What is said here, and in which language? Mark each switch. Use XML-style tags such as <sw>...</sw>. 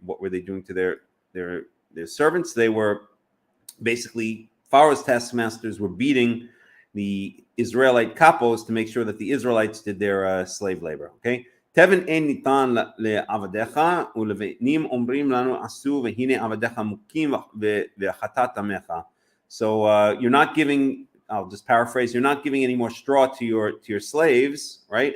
<en>What were they doing to their servants? They were basically, Pharaoh's taskmasters were beating the Israelite capos to make sure that the Israelites did their slave labor. Okay.</en> <he>תבן אין ניתן לעבדיך ולבנים אומרים לנו עשו והנה עבדיך מוכים וחטאת עמך.</he> <en>So you're not giving, I'll just paraphrase, you're not giving any more straw to your slaves, right?</en>